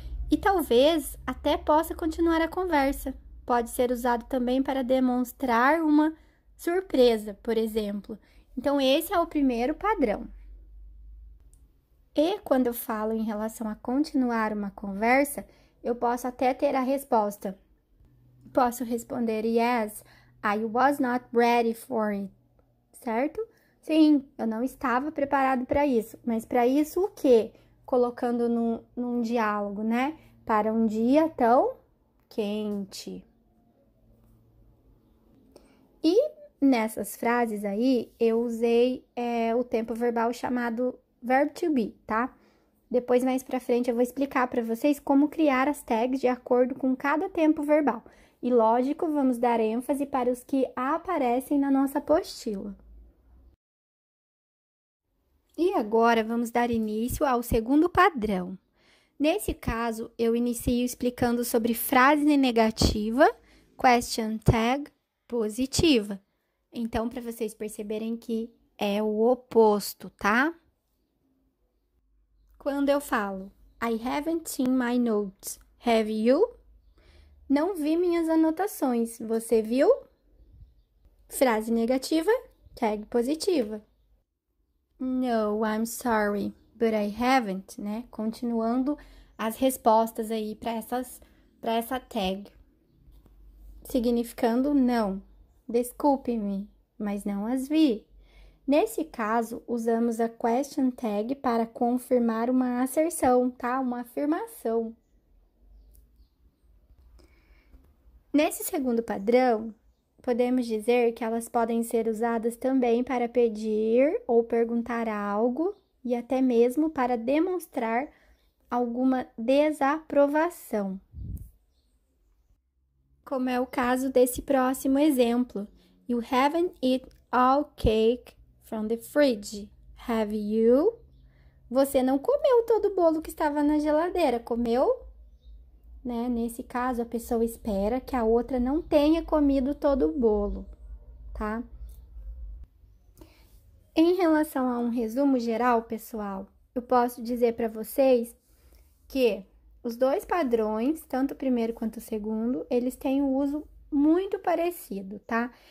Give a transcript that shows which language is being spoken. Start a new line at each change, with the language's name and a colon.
Portuguese: E talvez até possa continuar a conversa. Pode ser usado também para demonstrar uma surpresa, por exemplo. Então, esse é o primeiro padrão. E quando eu falo em relação a continuar uma conversa, eu posso até ter a resposta. Posso responder
English: yes, I was not ready for it,
Portuguese: certo? Sim, eu não estava preparado para isso. Mas para isso o quê? Colocando num diálogo, né? Para um dia tão quente. E nessas frases aí, eu usei o tempo verbal chamado verb to be, tá? Depois, mais pra frente, eu vou explicar para vocês como criar as tags de acordo com cada tempo verbal. E, lógico, vamos dar ênfase para os que aparecem na nossa apostila. E agora, vamos dar início ao segundo padrão. Nesse caso, eu inicio explicando sobre frase negativa, question tag positiva. Então, para vocês perceberem que é o oposto, tá? Quando eu falo,
English: I haven't seen my notes, have you?
Portuguese: Não vi minhas anotações, você viu? Frase negativa, tag positiva.
English: No, I'm sorry, but I haven't,
Portuguese: né? Continuando as respostas aí para essa tag. Significando não. Desculpe-me, mas não as vi. Nesse caso, usamos a question tag para confirmar uma asserção, tá? Uma afirmação. Nesse segundo padrão, podemos dizer que elas podem ser usadas também para pedir ou perguntar algo e até mesmo para demonstrar alguma desaprovação. Como é o caso desse próximo exemplo.
English: You haven't eaten all cake from the fridge, have you?
Portuguese: Você não comeu todo o bolo que estava na geladeira, comeu? Né? Nesse caso, a pessoa espera que a outra não tenha comido todo o bolo, tá? Em relação a um resumo geral, pessoal, eu posso dizer para vocês que os dois padrões, tanto o primeiro quanto o segundo, eles têm um uso muito parecido, tá?